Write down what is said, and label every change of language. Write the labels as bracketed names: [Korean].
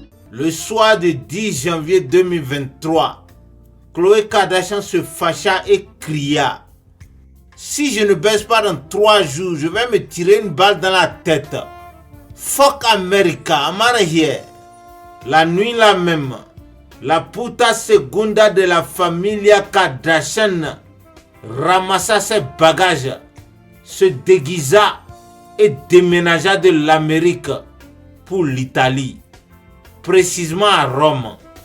[French] Le soir du 10 janvier 2023, Khloé Kardashian se fâcha et cria: si je ne baisse pas dans 3 jours, je vais me tirer une balle dans la tête. [English] Fuck America, I'm out of here. [French] La nuit là même, [Spanish] la puta segunda de la familia [French] Kardashian ramassa ses bagages, se déguisa et déménagea de l'Amérique pour l'Italie, précisément à Rome.